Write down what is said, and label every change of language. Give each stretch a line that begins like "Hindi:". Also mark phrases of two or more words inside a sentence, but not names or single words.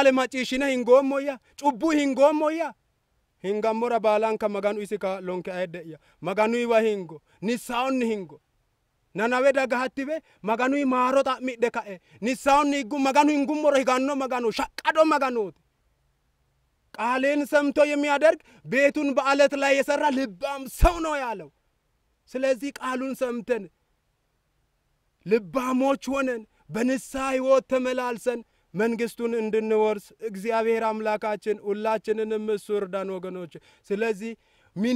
Sidamo: ማጪሽነ ሂንጎሞያ ጩቡ ሂንጎሞያ ሂንጋሞራ ባላንካ ማጋኑ ኢሲካ ሎንከ አይደያ ማጋኑ ይዋ ሂንጎ ንሳውን ሂንጎ ናናዌ ዳጋ ሀቲቤ ማጋኑ ማሮጣ ሚደካኤ ንሳውን ይጉ ማጋኑ እንጉሞሮ ይጋኖ ማጋኑ ሻቃዶ ማጋኑት
Amharic: ቃሌን ሰምቶ የሚያደርግ ቤቱን በአለት ላይ የሰራ ልባም ሰው ነው ያለው። ስለዚህ ቃሉን ሰምተን ልባሞች ሆነን በንስሐ ሕይወት ተመላልሰን መንግስቱን እንድንወርስ እግዚአብሔር አምላካችን ሁላችንንም እሱ ይርዳን ወገኖች። ስለዚህ ሚነ